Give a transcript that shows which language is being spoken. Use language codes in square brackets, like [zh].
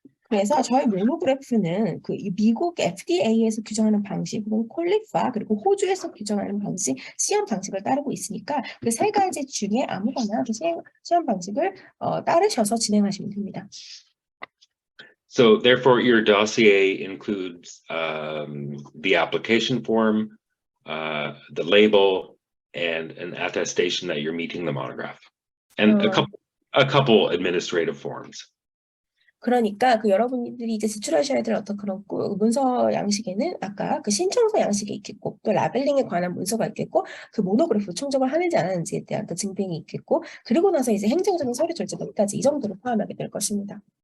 [ko] 그래서 저희 모노그래프는 그 미국 FDA에서 규정하는 방식, 그리고 콜리파, 그리고 호주에서 규정하는 방식, 시험 방식을 따르고 있으니까 그 세 가지 중에 아무거나 그 시험 방식을 따르셔서 진행하시면 됩니다. [en] So therefore, your dossier includes the application form, the label, and an attestation that you're meeting the monograph, and a couple administrative forms. [ko] 그러니까 그 여러분들이 이제 제출하셔야 될 어떤 그런 문서 양식에는 아까 그 신청서 양식이 있겠고 또 라벨링에 관한 문서가 있겠고 그 모노그래프 충족을 하는지 안 하는지에 대한 그 증빙이 있겠고 그리고 나서 이제 행정적인 서류 절차 몇 가지 이 정도를 포함하게 될 것입니다.